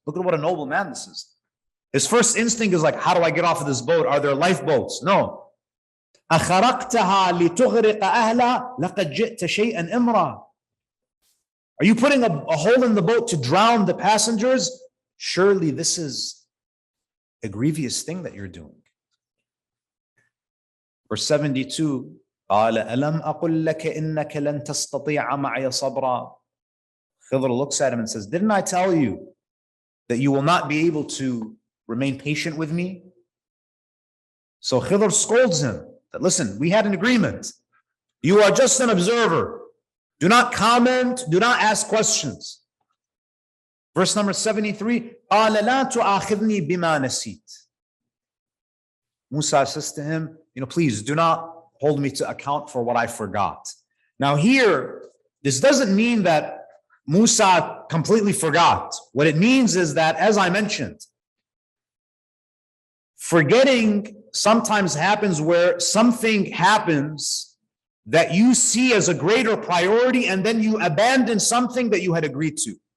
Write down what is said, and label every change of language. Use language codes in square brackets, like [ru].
[en] Look at what a noble man this is. His first instinct is like, how do I get off of this boat? Are there lifeboats? [ar] No. أَخَرَقْتَهَا لِتُغْرِقَ أَهْلَهَا لَقَدْ جِئْتَ شَيْئًا إِمْرًا. [en] Are you putting a hole in the boat to drown the passengers? Surely this is a grievous thing that you're doing. Verse 72, [ar] قَالَ أَلَمْ أَقُلْ لَكَ إِنَّكَ لَن تَسْتَطِيعَ مَعَيَ صَبْرًا. [en] Khidr looks at him and says, didn't I tell you that you will not be able to remain patient with me? So Khidr scolds him that, listen, we had an agreement. You are just an observer. Do not comment, do not ask questions. Verse number 73, [ar] قَالَ لَا تُؤَاخِذْنِي بِمَا نَسِيتَ. [en] Musa says to him, please do not hold me to account for what I forgot. Now here, this doesn't mean that Musa completely forgot. What it means is that, as I mentioned, forgetting sometimes happens where something happens that you see as a greater priority, and then you abandon something that you had agreed to.